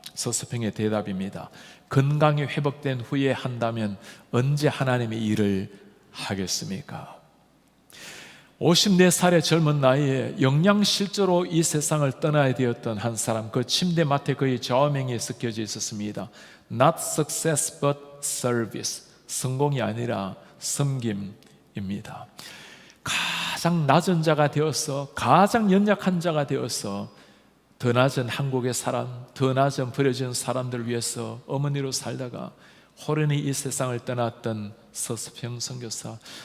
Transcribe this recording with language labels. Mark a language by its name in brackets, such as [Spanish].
[Korean] 서서평의 대답입니다. 건강이 회복된 후에 한다면 언제 하나님의 일을 하겠습니까? 54살의 젊은 나이에 영양실조로 이 세상을 떠나야 되었던 한 사람, 그 침대맡에 그의 좌우명이 쓰여져 있었습니다. [English] Not success but service. [Korean] 성공이 아니라 섬김입니다. 가장 낮은 자가 되어서, 가장 연약한 자가 되어서 더 낮은 한국의 사람, 더 낮은 버려진 사람들을 위해서 어머니로 살다가 호련히 이 세상을 떠났던 서서평 선교사.